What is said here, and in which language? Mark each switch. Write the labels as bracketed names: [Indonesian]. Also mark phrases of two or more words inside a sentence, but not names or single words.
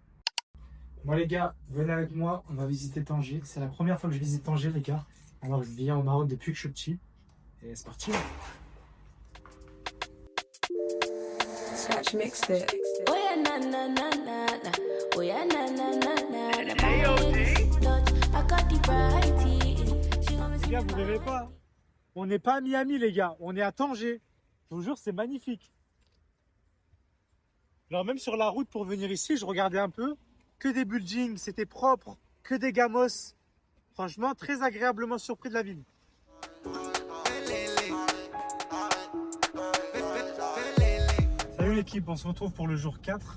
[French] Bon, les gars, venez avec moi. On va visiter Tanger. C'est la première fois que je visite Tanger, les gars. Alors, je viens au Maroc depuis que je suis petit. Et c'est parti. [English] Scratch mixtape. Oh yeah, na na na na na. Oh yeah, na na na na na. I got the variety. [French] Les gars, vous rêvez pas. On n'est pas à Miami, les gars. On est à Tanger. Je vous jure, c'est magnifique. Alors même sur la route pour venir ici, je regardais un peu. Que des buildings, c'était propre. Que des gamos. Franchement, très agréablement surpris de la ville. Salut l'équipe, on se retrouve pour le jour 4.